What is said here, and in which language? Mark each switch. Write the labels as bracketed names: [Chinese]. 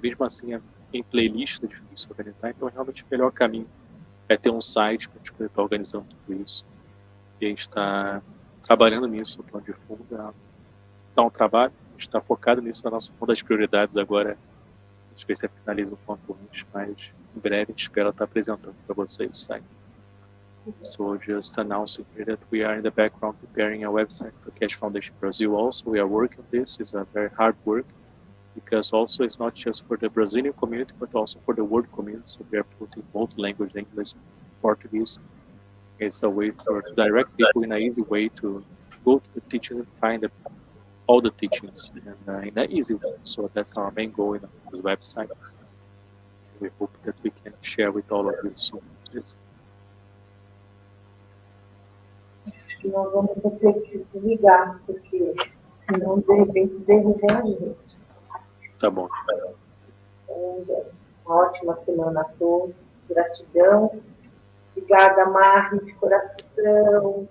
[Portuguese] Mesmo assim, em playlist é difícil organizar, então realmente o melhor caminho é ter um site para a gente poder estar organizando tudo isso. E a gente está trabalhando nisso, no plano de fundo. Dá um trabalho, a gente está focado nisso, na nossa uma das prioridades agora. A gente vê se finaliza o quanto antes, mas em breve a gente espera estar apresentando para vocês o site. [English] So just announcing here that we are in the background preparing a website for Keshe Foundation Brazil also. We are working on this. It's a very hard work because also it's not just for the Brazilian community, but also for the world community. So we are putting both language, English, Portuguese. It's a way to direct people in an easy way to go to the teachings and find all the teachings and in an easy way. So that's our main goal in this website. We hope that we can share with all of you soon. Yes. [Portuguese] Que nós vamos ter que desligar, porque senão de repente derrubam a gente. Tá bom. Uma ótima semana a todos. Gratidão. Obrigada, Marie, de coração.